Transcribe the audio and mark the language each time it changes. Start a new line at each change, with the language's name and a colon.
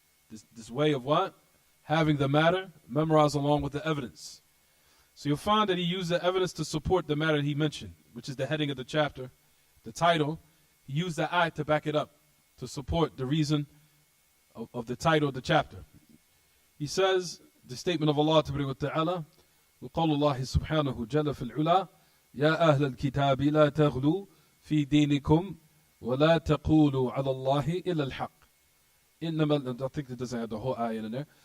English: This way of what? Having the matter memorized along with the evidence. So you'll find that he used the evidence to support the matter he mentioned, which is the heading of the chapter, the title. He used the ayat to back it up, to support the reason of the title of the chapter. He says, the statement of Allah Ta'ala,
Arabic: وقول الله سبحانه جل في العلا يا أهل الكتاب لا تغلوا في دينكم ولا تقولوا على الله إلا الحق.
English: I think it doesn't have the whole ayah in there.